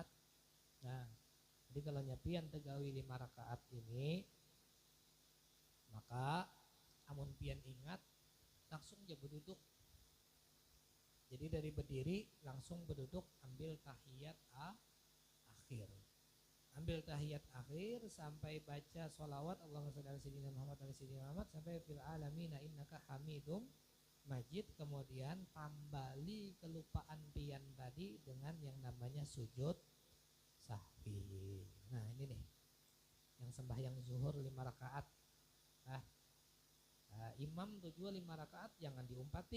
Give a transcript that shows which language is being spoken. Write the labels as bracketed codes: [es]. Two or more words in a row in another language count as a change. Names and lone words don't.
[bjn] Jadi kalau nyapian tegawi 5 rakaat ini, maka amun pian ingat langsung aja berduduk. Jadi dari berdiri langsung berduduk ambil tahiyat akhir. Ambil tahiyat akhir sampai baca sholawat [ar] اللهم صل على سيدنا محمد و سيدنا محمد [bjn] wa sayyidina Muhammad sampai [ar] في العالمين إنك حميد مجيد, [bjn] kemudian tambali kelupaan pian tadi dengan yang namanya sujud sahwi. Nah ini nih yang sembahyang zuhur 5 rakaat. Imam tujuh 5 rakaat jangan diumpati.